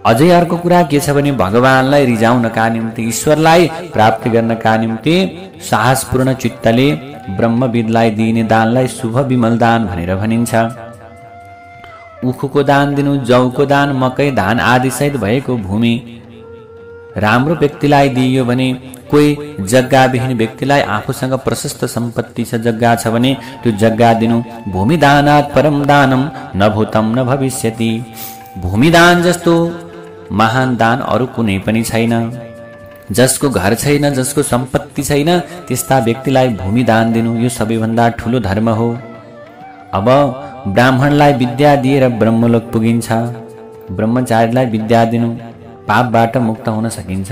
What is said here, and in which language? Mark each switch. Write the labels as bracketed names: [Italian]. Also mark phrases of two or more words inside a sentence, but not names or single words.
[Nepali] अझै अर्को कुरा के छ भने भगवानलाई रिझाउनका निम्ति, ईश्वरलाई प्राप्ति गर्नका निम्ति साहसपूर्ण चित्तले ब्रह्मविदलाई दिइने दानलाई शुभ विमल दान भनेर भनिन्छ। उखुको दान दिनु, जौको दान, मकै, धान आदि सहित भएको भूमि राम्रो व्यक्तिलाई दिइयो भने, कोही जग्गाविहीन व्यक्तिलाई आफूसँग प्रशस्त सम्पत्ति छ, जग्गा छ भने त्यो जग्गा दिनु। [Sanskrit] भूमि दानात् परम दानम न भूतम न भविष्यति। [Nepali] भूमि दान जस्तो महान दान अरू कुनै पनि छैन। जसको घर छैन, जसको सम्पत्ति छैन, त्यस्ता व्यक्तिलाई भूमि दान दिनु यो सबैभन्दा ठुलो धर्म हो। अब ब्राह्मणलाई विद्या दिएर ब्रह्मलोक पुगिन्छ। ब्रह्मचारीलाई विद्या दिनु, पापबाट मुक्त हुन सकिन्छ।